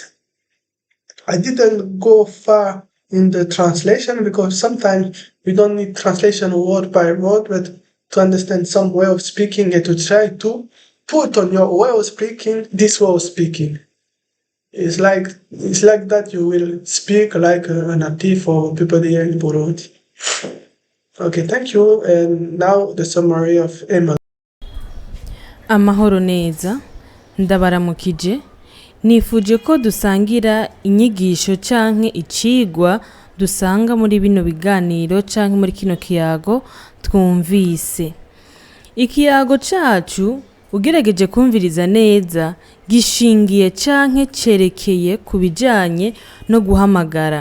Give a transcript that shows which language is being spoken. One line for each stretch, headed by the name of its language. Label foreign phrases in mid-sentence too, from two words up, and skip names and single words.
English: I didn't go far in the translation because sometimes we don't need translation word by word, but to understand some way of speaking and to try to put on your way of speaking this way of speaking. It's like that you will speak like a native or people here in Burundi. Okay, thank you. And now the summary of Emelyne.
Rundi: Amahoro neza, ndabaramukije. Nifuje ko dusangira inyigisho canke icigwa dusanga muri bino biganiro canke muri kino kiyago twumvise. Ikiyago cacu ugerageje kumviriza neza gishingiye canke cerekeye kubijanye no guhamagara.